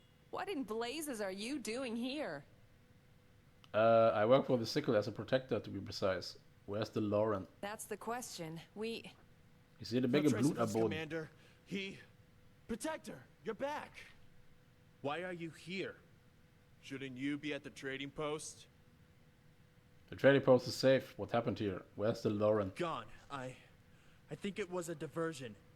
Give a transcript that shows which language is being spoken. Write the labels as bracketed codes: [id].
[en] What in blazes are you doing here? I work for the Sickle as a protector, to be precise. Where's the Lauren? That's the question. [de] Ich sehe eine Menge Blut am Boden. [en] Commander, Protector, you're back. Why are you here? Shouldn't you be at the trading post? The trading post is safe. What happened here? Where's the Lauren? Gone. I think it was a diversion.